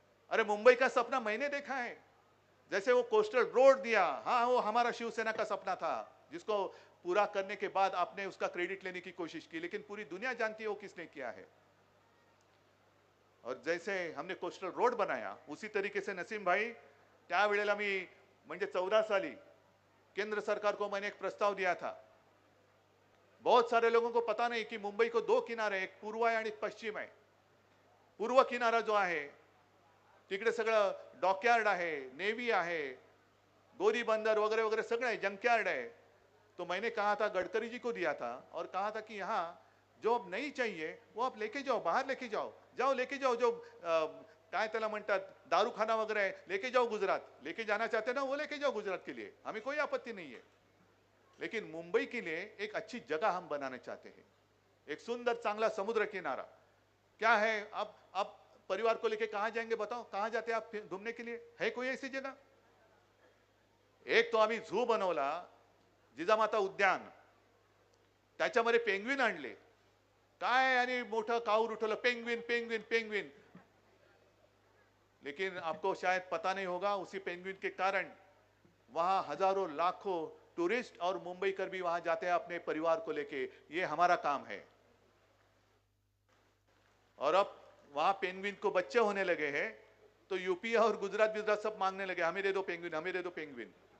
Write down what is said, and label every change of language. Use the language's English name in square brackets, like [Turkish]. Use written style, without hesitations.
[Hindi] अरे मुंबई का सपना मैंने देखा है, जैसे वो कोस्टल रोड दिया, हाँ वो हमारा शिवसेना का सपना था, जिसको पूरा करने के बाद आपने उसका क्रेडिट लेने की कोशिश की, लेकिन पूरी दुनिया जानती है वो किसने किया है। और जैसे हमने कोस्टल रोड बनाया, उसी तरीके से नसीम भाई, [Marathi] त्यावेळेला मी म्हणजे 14 साली [Hindi] केंद्र सरकार को मैंने एक प्रस्ताव दिया था। बहुत सारे लोगों को पता नहीं कि मुंबई को 2 किनारे, [Marathi] एक पूर्व आहे आणि एक पश्चिम आहे। पूर्व किनारा जो आहे तिकडे सगळं डॉकयार्ड आहे, नेवी आहे, गोरी बंदर वगैरह वगैरह सगळं आहे, जंकयार्ड है। [Hindi] तो मैंने कहा था, गडकरी जी को दिया था और कहा था कि यहाँ जो अब नहीं चाहिए वो आप लेके जाओ, बाहर लेके जाओ लेके जाओ, [Marathi] जो काय त्याला म्हणतात दारूखाना [Hindi] वगैरह है, लेके जाओ गुजरात, लेके जाना चाहते ना वो लेके जाओ गुजरात के लिए, हमें कोई आपत्ति नहीं है। लेकिन मुंबई के लिए एक अच्छी जगह हम बनाना चाहते हैं, एक सुंदर [Marathi] चांगला [Hindi] समुद्र किनारा। क्या है, आप परिवार को लेके कहां जाएंगे बताओ? कहां जाते हैं आप घूमने के लिए? है कोई ऐसी जगह? [Marathi] एक तो आम्ही झू बनवला, जिजामाता उद्यान, त्याच्यामध्ये पेंग्विन आणले, काय आणि मोठं काऊर उठवलं, पेंग्विन पेंग्विन पेंग्विन। [Hindi] लेकिन आपको शायद पता नहीं होगा, उसी पेंग्विन के कारण वहां हजारों लाखों टूरिस्ट और मुंबईकर भी वहां जाते हैं अपने परिवार को लेके। ये हमारा काम है। और अब वहां पेंग्विन को बच्चे होने लगे हैं, तो यूपी और गुजरात सब मांगने लगे, हमें दे दो पेंग्विन, हमें दे दो पेंग्विन।